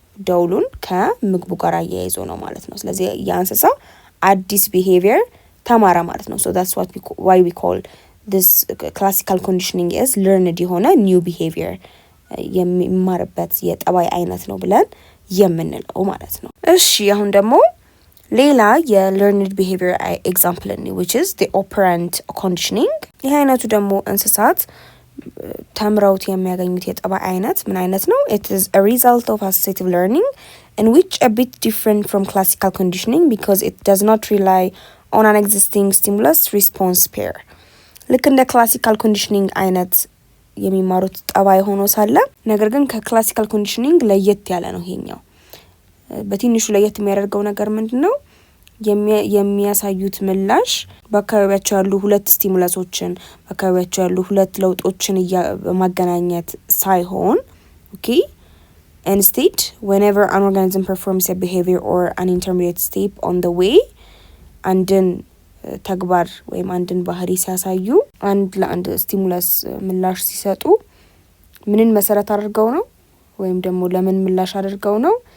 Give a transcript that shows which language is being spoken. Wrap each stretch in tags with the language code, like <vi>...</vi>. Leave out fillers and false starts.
<am>ደውሉን ከምግቡ ጋር አያይዞ ነው ማለት ነው። ስለዚህ ያ እንስሳ አዲስ ቢሄቪየር ተማራ ማለት ነው።</am> <en>so that's why we call this classical conditioning is learned</en> <am>የሆነ</am> <en>new behavior</en> <am>የሚማርበት የጠባይ አይነት ነው ብለን የምንለው ማለት ነው። እሺ አሁን ደግሞ ሌላ የ</am> <en>learned behavior example which is the operant conditioning።</en> <am>ይሄ አይነቱ ደግሞ እንስሳት ተምረውት የሚያገኙት የጠባይ አይነት ምን አይነት ነው?</am> <en>it is a result of associative learning in which a bit different from classical conditioning because it does not rely on an existing stimulus response pair።</en> <am>ልክ እንደ ክላሲካል ኮንዲሽኒንግ አይነት የሚማሩት ጠባይ ሆኖ ሳለ ነገር ግን ከክላሲካል ኮንዲሽኒንግ ለየት ያለ ነው ይሄኛው። በትንሹ ለየት የሚያደርገው ነገር ምንድነው? የሚያሳዩት ምላሽ በአካባቢያቸው ያሉ ሁለት ስቲሙለሶችን በአካባቢያቸው ያሉ ሁለት ለውጦችን በማገናኘት ሳይሆን ኦኬ</am> <en>instead whenever an organism performs a behavior or an intermediate step on the way</en> <am>አንድን ተግባር ወይም አንድን ባህሪ ሲያሳዩ አንድ ለአንድ ስቲሙለስ ምላሽ ሲሰጡ ምንን መሰረት አድርገው ነው ወይም ደግሞ ለምን ምላሽ አድርገው ነው?</am>